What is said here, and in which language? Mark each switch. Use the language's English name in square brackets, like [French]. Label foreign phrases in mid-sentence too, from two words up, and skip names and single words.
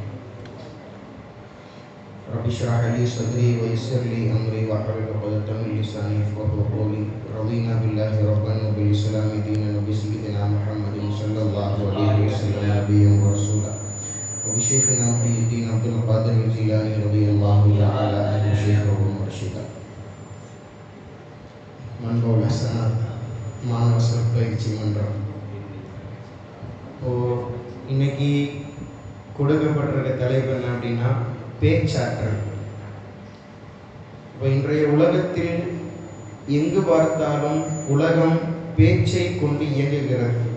[Arabic] رب اشرح لي صدري ويسر لي أمري واحلل عقدة من لساني يفقهوا قولي. رضينا بالله ربا وبالإسلام دينا وبسيدنا محمد صلى الله عليه وسلم نبيا ورسولا وبشيخنا محي الدين عبد القادر الجيلاني رضي الله تعالى عنه شيخه ومرشدا. [Tamil] மண்போல் ஹசனாத் மாணவ சிறப்பயிற்சி மன்றம். இன்னைக்கு கொடுக்கப்பட்டிருக்க தலைப்பு என்ன அப்படின்னா பேச்சாற்றல். இப்போ இன்றைய உலகத்தில் எங்கு பார்த்தாலும் உலகம் பேச்சை கொண்டு இயங்குகிறது.